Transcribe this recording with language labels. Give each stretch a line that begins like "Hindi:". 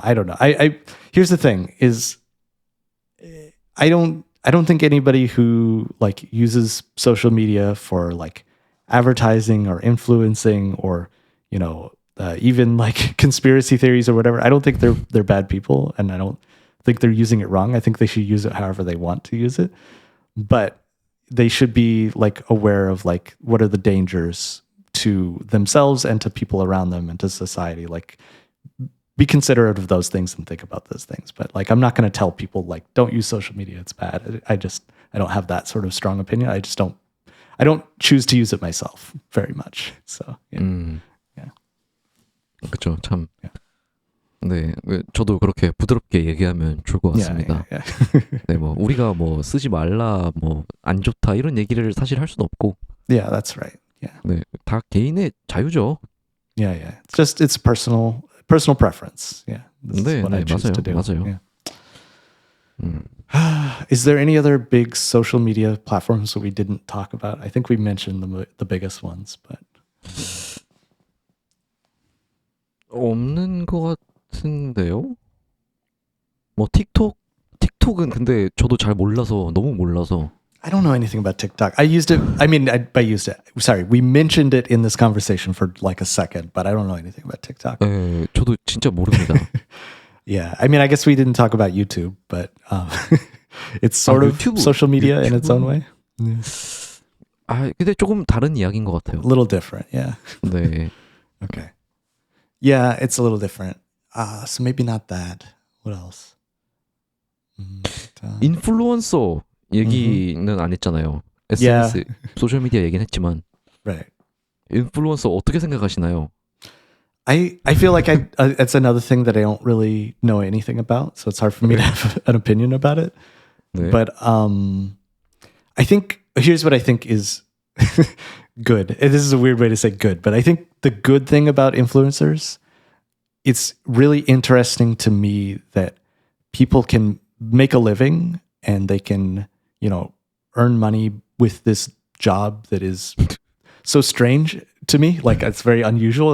English: I here's the thing is I don't think anybody who like uses social media for like advertising or influencing or even like conspiracy theories or whatever, I don't think they're bad people, and I don't think they're using it wrong. I think they should use it however they want to use it, but they should be like aware of like what are the dangers to themselves and to people around them and to society. Like be considerate of those things and think about those things. But like I'm not going to tell people like don't use social media, it's bad. I don't have that sort of strong opinion. I don't choose to use it myself very much. So yeah.
Korean: 그렇죠. 참. 네, 저도 그렇게 부드럽게 얘기하면 좋을 것 같습니다.
English: Yeah.
Korean: 네, 뭐 우리가 뭐 쓰지 말라, 뭐 안 좋다 이런 얘기를 사실 할 수는 없고.
English: Yeah, that's right. Yeah.
Korean: 네, 다 개인의 자유죠.
English: Yeah. It's personal preference. Yeah. This is what I choose to do.
Korean: 맞아요.
English: Yeah. Is there any other big social media platforms that we didn't talk about? I think we mentioned the biggest ones, but
Korean: 없는 것 같은데요? 뭐 틱톡은 근데 저도 잘 몰라서 너무 몰라서.
English: I don't know anything about TikTok. I used it. I mean, I used it. Sorry, we mentioned it in this conversation for like a second, but I don't know anything about TikTok.
Korean: 네, 저도 진짜 모릅니다.
English: Yeah, I mean, I guess we didn't talk about YouTube, but it's sort of
Korean: 유튜브,
English: social media in its own way. Yeah.
Korean: 근데 조금 다른 이야기인 것 같아요.
English: A little different, yeah.
Korean: 네.
English: Okay. Yeah, it's a little different. So maybe not that. What else?
Korean: 인플루언서 얘기는 안 했잖아요. SNS, 소셜미디어 얘기는 했지만.
English: Right.
Korean: 인플루언서 어떻게 생각하시나요?
English: I feel like it's another thing that I don't really know anything about, so it's hard for me to have an opinion about it.
Korean: 네.
English: But I think here's what I think is good. And this is a weird way to say good, but I think the good thing about influencers, it's really interesting to me that people can make a living and they can, earn money with this job that is so strange to me. Like it's very unusual.